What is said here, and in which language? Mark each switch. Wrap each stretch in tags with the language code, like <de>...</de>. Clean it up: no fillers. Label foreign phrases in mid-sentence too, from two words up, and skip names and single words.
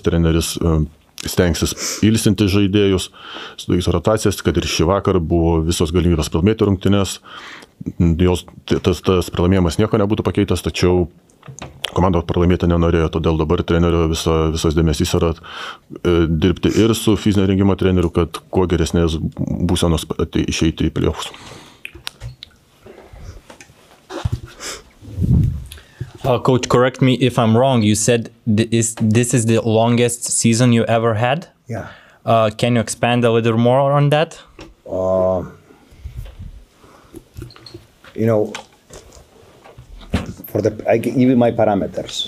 <lt>Treneris stengsis ilsinti žaidėjus, sudarys rotacijas, kad ir šį vakar buvo visos galimybės pralaimėti rungtynes. Tas pralaimėjimas nieko nebūtų pakeitęs, tačiau komanda pralaimėti nenorėjo, todėl dabar trenerio visas dėmesys yra dirbti ir su fizinio rengimo treneriu, kad kuo geresnės būsenos išeiti į playoffs.</lt> <en>Coach, correct me if I'm wrong. You said this is the longest season you ever had? Yeah. Can you expand a little more on that? I give you my parameters.</en>